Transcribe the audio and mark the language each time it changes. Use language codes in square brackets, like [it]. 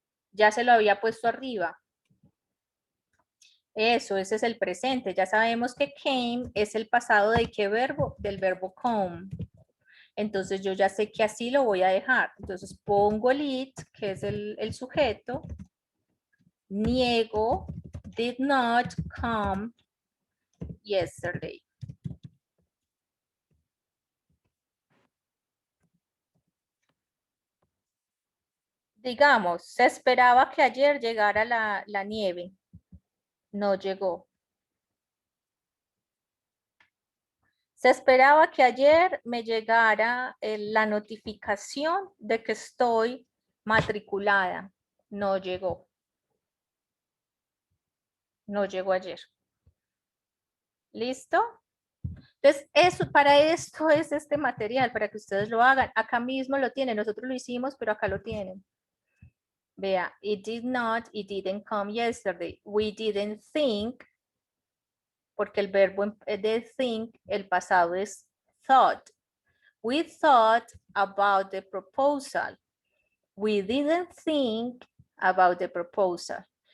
[es] Ya se lo había puesto arriba. Eso, ese es el presente. Ya sabemos que came es el pasado de qué verbo? Del verbo come. Entonces yo ya sé que así lo voy a dejar. Entonces pongo el it, que es el sujeto. Niego, [en] did not come yesterday. [es] Digamos, se esperaba que ayer llegara la nieve. No llegó. Se esperaba que ayer me llegara la notificación de que estoy matriculada. No llegó. No llegó ayer. ¿Listo? Entonces, para esto es este material, para que ustedes lo hagan. Acá mismo lo tienen. Nosotros lo hicimos, pero acá lo tienen. [en] Vea, it did not, it didn't come yesterday. We didn't think, [es] porque el verbo de think, el pasado es thought. [en] We thought about the proposal. We didn't think about the proposal.